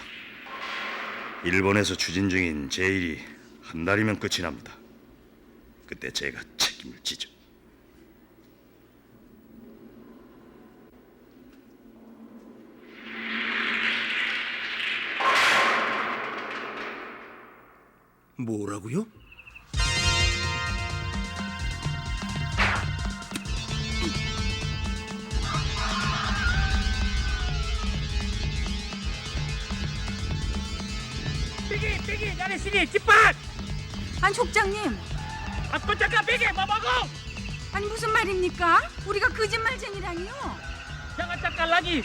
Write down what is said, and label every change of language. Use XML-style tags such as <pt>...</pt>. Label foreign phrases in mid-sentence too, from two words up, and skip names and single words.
<ko>일본에서 추진 중인 제 일이 한 달이면 끝이 납니다. 그때 제가 책임을 지죠. 뭐라고요?</ko> <ms>Pergi dari sini cepat.</ms> <ko>아니 족장님,</ko> <ms>Aku cakap pergi, mau bangun.</ms> <ko>아니 무슨 말입니까? 우리가 거짓말쟁이라니요?</ko> <ms>Jangan cakap lagi.</ms>